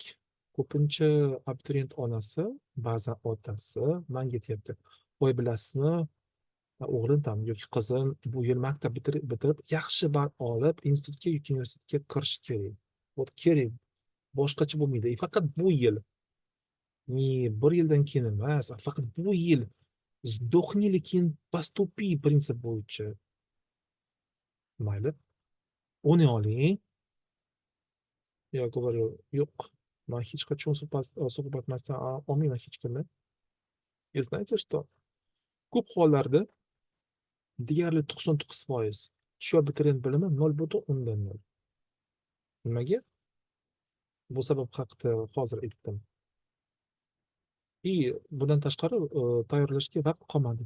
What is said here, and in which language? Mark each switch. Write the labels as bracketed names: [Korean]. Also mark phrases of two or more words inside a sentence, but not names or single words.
[Uzbek] Ko'pincha abituriyent onasi, ba'zan otasi menga aytyapti, voy bilasizmi, o'g'lim tam yoki qizim bu yil maktab bitirib yaxshi ball olib institutga yoki universitetga kirish kerak. Kerak. Boshqacha bo'lmaydi. Faqat bu yil. Bir yildan keyin emas, faqat bu yil. Сдохни, keyin поступи prinsip bo'yicha. Mayli. Uni oling. [Russian] Я говорю, [Uzbek] yo'q. Men hech qachon suhbatmasdan olmayman hech kimni. [Russian] И знаете что? [Uzbek] Ko'p hollarda deyarli 99% shu abituriyent bilimi 0.0. Nimaga? Bu sabab haqida hozir aytdim. Bundan tashqari tayyorlashga vaqt qolmadi.